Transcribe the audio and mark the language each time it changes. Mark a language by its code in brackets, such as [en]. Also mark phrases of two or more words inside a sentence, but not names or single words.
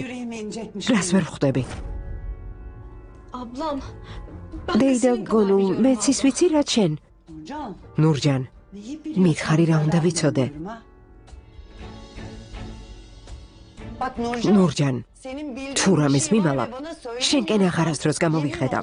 [ka] რას ვერ ხვდები? [tr] Ablam. [ka] დეიდა გონუ, მეც ის ვიცი რა შენ. Nurcan. ნურჯან, მითხარი რა უნდა ვიცოდე? [tr] Bak Nurcan. [ka] ნურჯან, [tr] Senin bildiğin [ka] თუ [tr] bir [ka] რამეს [tr] şey var ya, [ka] მიმალა, [tr] bana söyle. [ka] შენკენ აღარასდროს გამოვიხედავ.